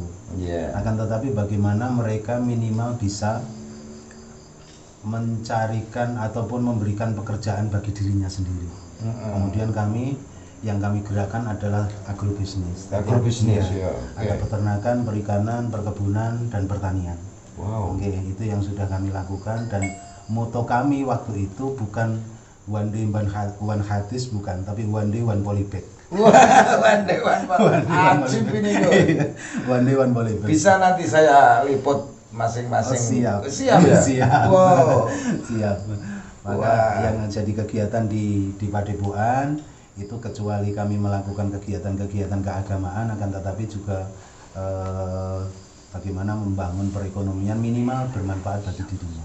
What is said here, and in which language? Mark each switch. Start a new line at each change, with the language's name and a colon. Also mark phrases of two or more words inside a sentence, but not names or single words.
Indonesian: Akan tetapi bagaimana mereka minimal bisa mencarikan ataupun memberikan pekerjaan bagi dirinya sendiri. Kemudian yang kami gerakkan adalah agrobisnis. Agrobisnis ya. Ada peternakan, perikanan, perkebunan dan pertanian. Oke, itu yang sudah kami lakukan, dan moto kami waktu itu bukan
English: one day one hadis,
Indonesian: bukan, tapi
English: one day one polybag. One day one polybag.
Indonesian: Bisa nanti saya liput masing-masing. Siap. Wow. Siap. Maka yang jadi kegiatan di Padepokan itu, kecuali kami melakukan kegiatan-kegiatan keagamaan, akan tetapi juga bagaimana membangun perekonomian minimal bermanfaat bagi dirinya.